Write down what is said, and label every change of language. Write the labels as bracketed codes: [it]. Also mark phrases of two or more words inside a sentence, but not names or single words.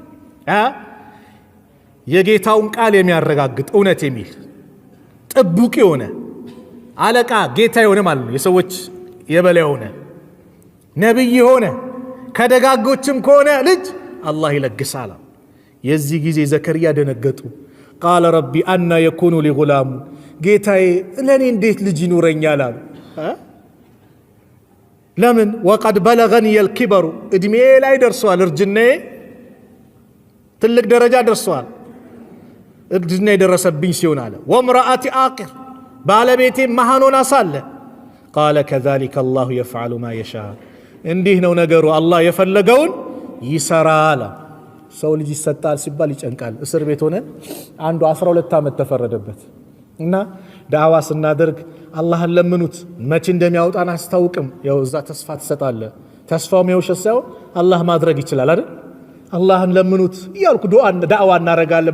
[am] የጌታውን ቃል የሚያረጋግጥ እውነት የሚል ጥቡቅ የሆነ አለቃ ጌታ የሆነ ማለት ነው የሰዎች የበላይ የሆነ ነብይ የሆነ ከደጋጎችም ከሆነ ልጅ አላህ ይለግሳል የዚህ ጊዜ ዘከርያ ደነገጡ [ar] قال ربي أن يكون لي غلام [am] ጌታዬ ለኔ እንዴት ልጅ ይኖረኛል አሉ ለምን [ar] وقد بلغني الكبر [am] እድሜ ላይ ደርሷል እርጅናዬ ትልቅ ደረጃ ደርሷል እርጅና የደረሰብኝ ሲሆን አለ [ar] وامرأتي عاقر [am] ባለቤቴ መሃኖና ሳለ [ar] قال كذلك الله يفعل ما يشاء [am] እንዲህ ነው ነገሩ አላህ የፈለገውን ይሰራል ሰው ልጅ ይሰጣል ሲባል ይጨንቃል እስር ቤት ሆነ አንዱ 12 ዓመት ተፈረደበት እና ዳዋ ስናደርግ አላህን ለምኑት መቼ እንደሚያወጣን አስተውቅም ያው እዛ ተስፋ ተሰጣለ ተስፋው የውሸት ሳይሆን አላህ ማድረግ ይችላል አይደል አላህን ለምኑት ይያልኩ ዳዋ እናረጋለን